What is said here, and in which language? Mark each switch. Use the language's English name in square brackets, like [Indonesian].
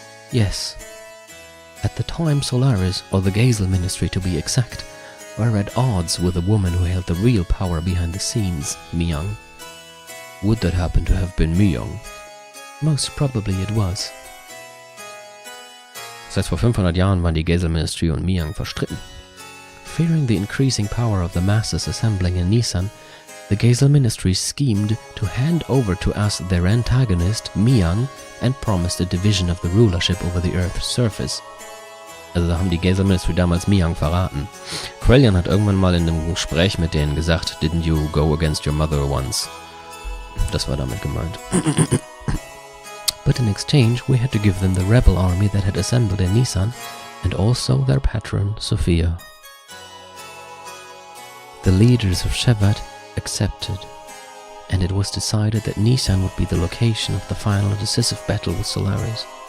[English] Yes. At the time, Solaris, or the Gazel Ministry to be exact, were at odds with the woman who held the real power behind the scenes, Myung. Would that happen to have been Myung? Most probably it was. [German] heißt, vor 500 Jahren waren die Geisel Ministry und Miang verstritten. [English] Fearing the increasing power of the masses assembling in Nisan, the Geisel Ministry schemed to hand over to us their antagonist, Miang, and promised a division of the rulership over the Earth's surface. [German] Also da haben die Geisel Ministry damals Miang verraten. Quellion hat irgendwann mal in einem Gespräch mit denen gesagt, [English] didn't you go against your mother once? [German] Das war damit gemeint. [English] But in exchange, we had to give them the rebel army that had assembled in Nisan, and also their patron, Sophia. The leaders of Shevat accepted, and it was decided that Nisan would be the location of the final decisive battle with Solaris.